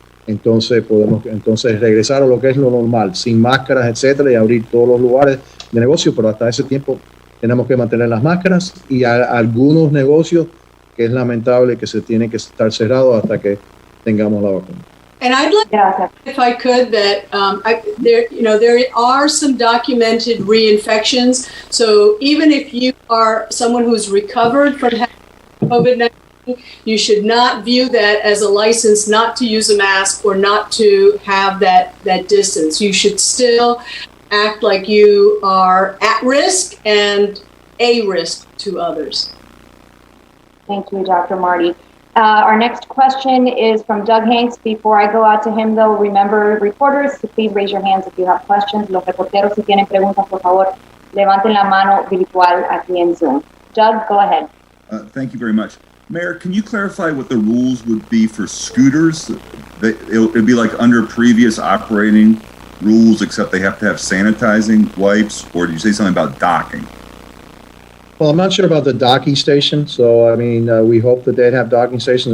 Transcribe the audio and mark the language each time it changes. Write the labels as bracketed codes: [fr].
[es] Entonces podemos regresar a lo que es lo normal, sin máscaras, etcétera, y abrir todos los lugares de negocio, pero hasta ese tiempo tenemos que mantener las máscaras y algunos negocios que es lamentable que se tienen que estar cerrados hasta que tengamos la vacuna. [en] And I'd like, if I could, that there are some documented reinfections. So even if you are someone who's recovered from COVID-19, you should not view that as a license not to use a mask or not to have that distance. You should still act like you are at risk and a risk to others. Thank you, Dr. Marty. Our next question is from Doug Hanks. Before I go out to him, though, remember, reporters, please raise your hands if you have questions. [es] Los reporteros, si tienen preguntas, por favor, levanten la mano virtual aquí en Zoom. [en] Doug, go ahead. Thank you very much. Mayor, can you clarify what the rules would be for scooters? It'd be like under previous operating rules, except they have to have sanitizing wipes, or did you say something about docking? Well, I'm not sure about the docking station, so I mean, we hope that they'd have docking stations.